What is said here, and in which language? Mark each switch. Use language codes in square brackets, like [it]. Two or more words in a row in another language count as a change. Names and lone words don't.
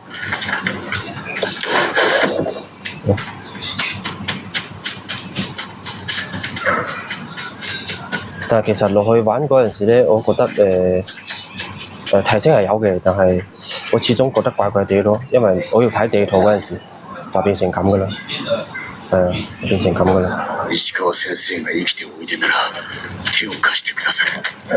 [yue] 但係其實落去玩嗰陣時咧，我覺得提升係有嘅，但係我始終覺得怪怪地咯，因為我要睇地圖嗰陣時就變成咁㗎啦。變成咁㗎啦。 [ja] 石川先生が生きておいでなら手を貸してください。